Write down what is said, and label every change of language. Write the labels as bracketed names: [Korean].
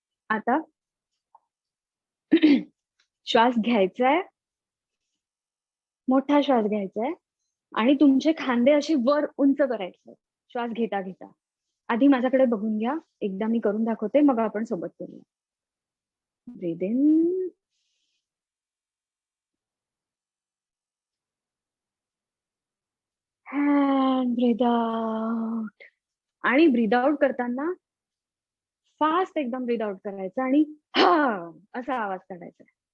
[Marathi] आता श्वास घ्यायचा आहे, मोठा श्वास घ्यायचा आहे आणि तुमचे खांदे असे वर उंच करायचे श्वास घेता घेता. आधी माझ्याकडे बघून घ्या, एकदा मी करून दाखवते, मग आपण सोबत करूया. [English] Breathe in and breathe out. [Marathi] आणि ब्रीद आउट करताना फास्ट एकदम ब्रीद आउट करायचं आणि हा असा आवाज काढायचा.